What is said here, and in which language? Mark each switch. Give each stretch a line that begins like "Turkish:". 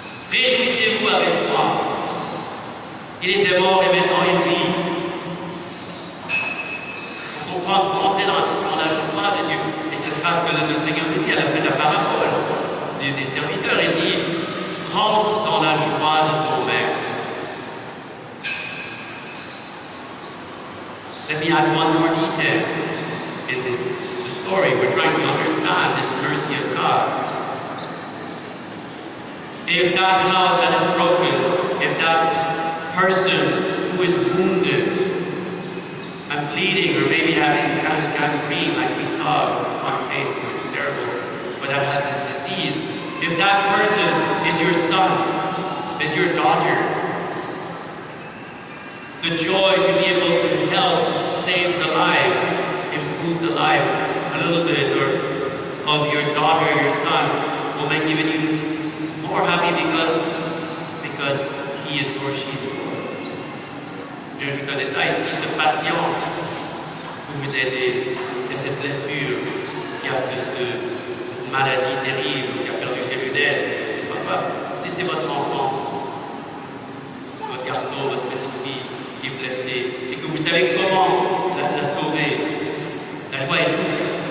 French: Réjouissez-vous avec moi. Il était mort et maintenant il vit. Pour rentrer dans la joie de Dieu. Et ce sera ce que notre Seigneur nous dit à la fin de la parabole des serviteurs. Il dit, rentre dans la joie de ton Maître.
English: Let me add one more detail in the story. We're trying to understand this mercy of God. If that house that is broken, if that person who is wounded and bleeding, or maybe having gangrene, like we saw on case, it was terrible, but that has this disease. If that person is your son, is your daughter, the joy to be able to help save the life, improve the life a little bit, or of your daughter or your son, will make even you more happy because he is or she is yours.
French: Je vous connais là ici ce patient où vous aidez, qui a cette blessure, qui a cette maladie terrible, qui a perdu ses lunettes, je ne sais pas. Si c'est votre enfant, votre garçon, votre petite fille qui est blessée, et que vous savez comment la sauver, la joie est double.